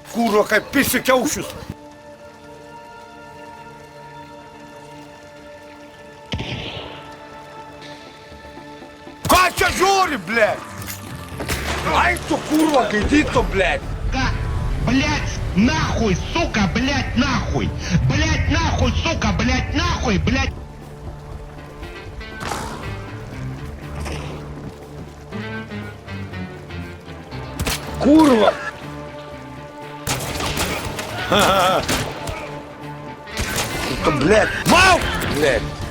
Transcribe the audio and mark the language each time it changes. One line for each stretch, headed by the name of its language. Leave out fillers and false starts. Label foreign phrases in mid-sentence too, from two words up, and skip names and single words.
Lithuanian: kurva, kaip pisi kiaušius. Ką čia žiūri, blėt? Ai tu kurva, gaidyto, blėt.
Russian: Как? Блять, нахуй, сука, блять, нахуй! Блять, нахуй, сука, блять, нахуй, блять!
Lithuanian: Kurva! Tu, blėt, mauk, blėt.